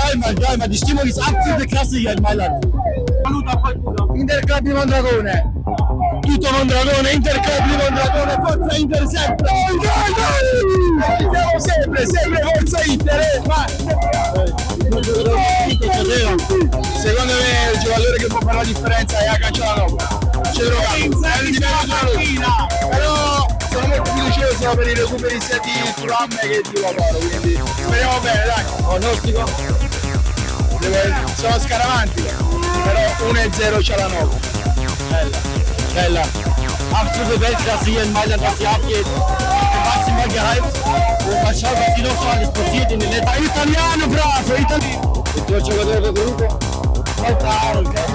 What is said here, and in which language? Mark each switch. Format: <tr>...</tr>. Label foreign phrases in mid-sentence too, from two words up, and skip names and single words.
<de>ma die Stimmung ist absolute Klasse hier in Mailand.</de> <it>Saluta a qualcuno. Interclub di Mondragone. Tutto Mondragone, Interclub di Mondragone, forza Inter sempre! Siamo sempre, forza Inter! Secondo me il giocatore che può fare la differenza è Acanciano. C'è però sono molto fiducioso per i recuperi sia di Thuram che di Lautaro, quindi speriamo bene, dai. Pronostico? Sono scaramantico, però 1-0 c'è la 9. Bella.</it> <de>Absolute Weltklasse hier in Mailand, was hier abgeht. Ich bin maximal gehypt. Und mal schauen, was hier noch so alles passiert in den letzten...</de> <it>Italiano, bravo! Il tuo giocatore preferito? Lautaro,</it>